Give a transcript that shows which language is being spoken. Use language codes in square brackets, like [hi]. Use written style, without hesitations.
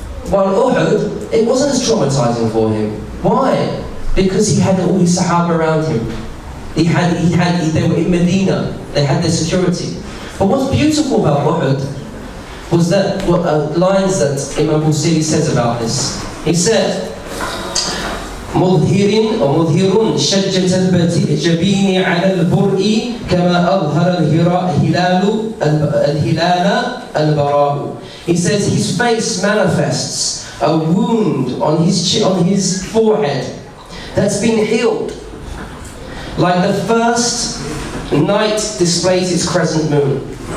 [en] While Uhud, it wasn't as traumatizing for him. Why? Because he had all his Sahaba around him. They were in Medina. They had their security. But what's beautiful about Uhud was that lines that Imam Busayri says about this. He said, [ar] مظهر شجة الجبين على البرء كما أظهر الهلال البراء. [en] He says his face manifests a wound on his forehead that's been healed, like the first night displays its crescent moon.